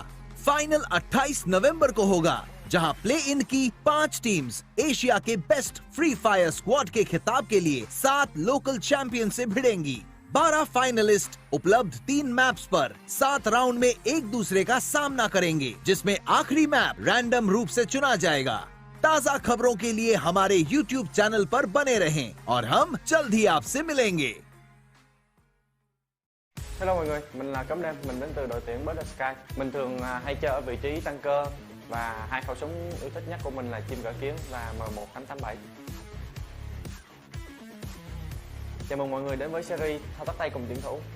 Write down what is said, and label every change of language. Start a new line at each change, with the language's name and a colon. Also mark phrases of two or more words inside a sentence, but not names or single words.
Hindi: फाइनल 28 नवंबर को होगा, जहां
English: play in
Hindi: की 5 टीम्स एशिया के
English: best Free Fire squad
Hindi: के खिताब के लिए 7
English: local champion
Hindi: से भिड़ेंगी। 12 फाइनलिस्ट उपलब्ध 3 मैप्स पर 7 राउंड में एक दूसरे का सामना करेंगे, जिसमें आखिरी मैप रैंडम रूप से चुना जाएगा। ताज़ा खबरों के लिए हमारे YouTube चैनल पर बने रहें और हम जल्द ही आपसे मिलेंगे।
Vietnamese: Hello mọi người, mình là Cấm Đêm, mình đến từ đội tuyển Bird Sky. Mình thường hay chơi ở vị trí tăng cơ và 2 khẩu súng yêu thích nhất của mình là chim cỡ kiếm và M1887. Chào mừng mọi người đến với series thao tác tay cùng tuyển thủ.